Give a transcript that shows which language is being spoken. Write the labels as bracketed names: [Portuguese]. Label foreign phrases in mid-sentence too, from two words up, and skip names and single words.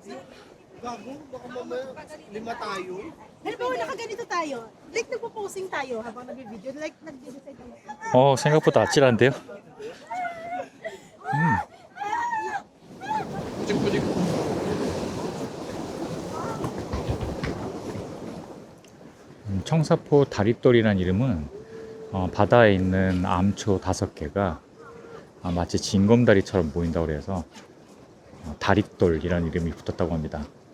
[Filipino] Halimbawa, nakaganito tayo. Like, nagpo-posing tayo habang nag-video. Like, nag-decide tayo. [Korean] 생각보다 아찔한데요. 청사포 다릿돌이라는 이름은 바다에 있는 암초 5개가 마치 징검다리처럼 보인다고 그래서 다릿돌이라는 이름이 붙었다고 합니다.